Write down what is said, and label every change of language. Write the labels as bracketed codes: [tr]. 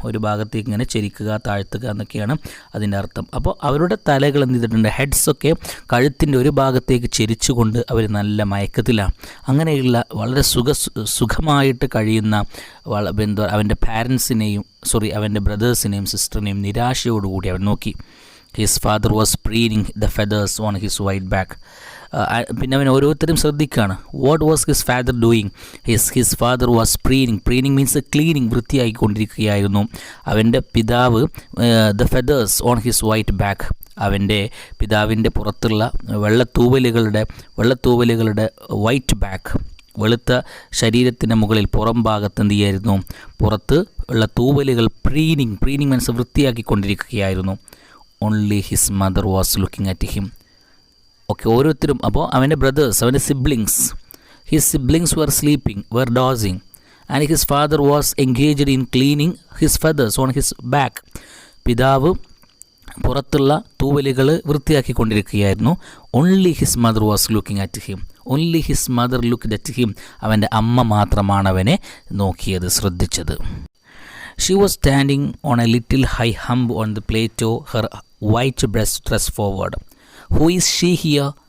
[ml] ഒരു ഭാഗത്തേക്ക് ഇങ്ങനെ ചെരിക്കുക, താഴ്ത്തുക എന്നൊക്കെയാണ് അതിൻ്റെ അർത്ഥം. അപ്പോൾ അവരുടെ തലകൾ എന്ത് ചെയ്തിട്ടുണ്ട്? ഹെഡ്സൊക്കെ കഴുത്തിൻ്റെ ഒരു ഭാഗത്തേക്ക് ചെരിച്ചുകൊണ്ട് അവർ നല്ല മയക്കത്തിലാണ്. അങ്ങനെയുള്ള വളരെ സുഖമായിട്ട് കഴിയുന്ന അവൻ്റെ അവൻ്റെ ബ്രദേഴ്സിനെയും സിസ്റ്ററിനെയും നിരാശയോടുകൂടി അവൻ നോക്കി. [en] His father was preening the feathers on his white back. [ml] പിന്നെ അവൻ ഓരോരുത്തരും ശ്രദ്ധിക്കുകയാണ്. [en] What was his father doing? His father was preening means cleaning, [ml] വൃത്തിയായിക്കൊണ്ടിരിക്കുകയായിരുന്നു. അവൻ്റെ പിതാവ് [en] the feathers on his white back, [ml] അവൻ്റെ പിതാവിൻ്റെ പുറത്തുള്ള വെള്ളത്തൂവലുകളുടെ വൈറ്റ് ബാക്ക്, വെളുത്ത ശരീരത്തിൻ്റെ മുകളിൽ പുറം ഭാഗത്ത് എന്ത് ചെയ്യായിരുന്നു? പുറത്ത് ഉള്ള തൂവലുകൾ preening means വൃത്തിയാക്കിക്കൊണ്ടിരിക്കുകയായിരുന്നു. [en] Only his mother was looking at him. Okay, [ml] ഓരോരുത്തരും. അപ്പോൾ അവൻ്റെ ബ്രദേഴ്സ്, അവൻ്റെ [en] His siblings were dozing, and his father was engaged in cleaning his feathers on his back. [ml] പിതാവ് പുറത്തുള്ള തൂവലുകൾ വൃത്തിയാക്കിക്കൊണ്ടിരിക്കുകയായിരുന്നു. [en] Only his mother was looking at him. Only his mother looked at him. [ml] അവൻ്റെ അമ്മ മാത്രമാണ് അവനെ നോക്കിയത്, ശ്രദ്ധിച്ചത്. [en] She was standing on a little high hump on the plateau, her white breast dress forward. Who is she here?